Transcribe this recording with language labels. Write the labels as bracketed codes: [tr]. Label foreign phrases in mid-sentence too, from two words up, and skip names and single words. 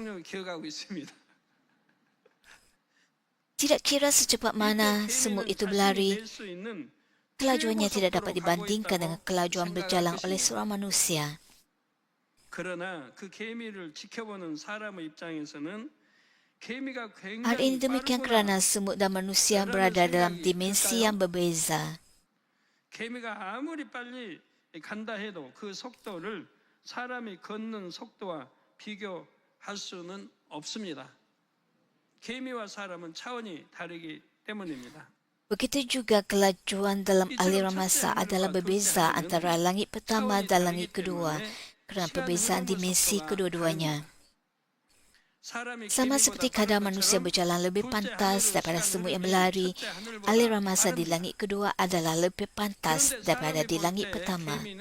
[ms] Tidak kira secepat mana semut itu berlari, kelajuannya tidak dapat dibandingkan dengan kelajuan berjalan oleh seorang manusia. Hal ini demikian kerana semut dan manusia berada dalam dimensi yang berbeza. [ko] 개미가 아무리 빨리 간다 해도 그 속도를 사람이 걷는 속도와 비교할 수는 없습니다. 개미와 사람은 차원이 다르기 때문입니다. [ms] Begitu juga kelajuan dalam aliran masa adalah berbeza antara langit pertama dan langit kedua kerana perbezaan dimensi kedua-duanya. Sama seperti kadar manusia berjalan lebih pantas daripada semut yang berlari, aliran masa di langit kedua adalah lebih pantas daripada di langit pertama.